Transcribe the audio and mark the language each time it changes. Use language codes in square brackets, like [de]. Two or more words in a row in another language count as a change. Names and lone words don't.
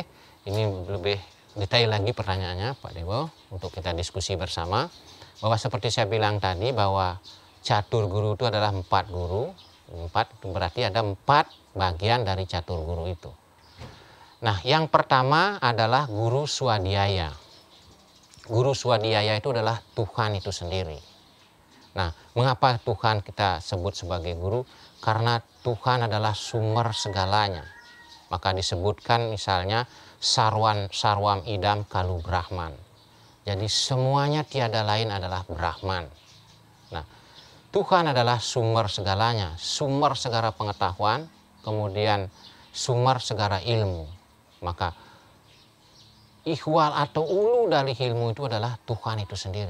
[id] Ini lebih detail lagi pertanyaannya Pak Dewo untuk kita diskusi bersama. Bahwa seperti saya bilang tadi bahwa catur guru itu adalah 4 guru. 4 itu berarti ada 4 bagian dari catur guru itu. Nah, yang pertama adalah guru swadhyaya. Guru swadhyaya itu adalah Tuhan itu sendiri. Nah, mengapa Tuhan kita sebut sebagai guru? Karena Tuhan adalah sumber segalanya. Maka disebutkan misalnya [sa] sarwam idam kalu Brahman. [id] Jadi semuanya tiada lain adalah Brahman. Nah, Tuhan adalah sumber segalanya, sumber segala pengetahuan, kemudian sumber segala ilmu. Maka ihwal atau ulu dari ilmu itu adalah Tuhan itu sendiri.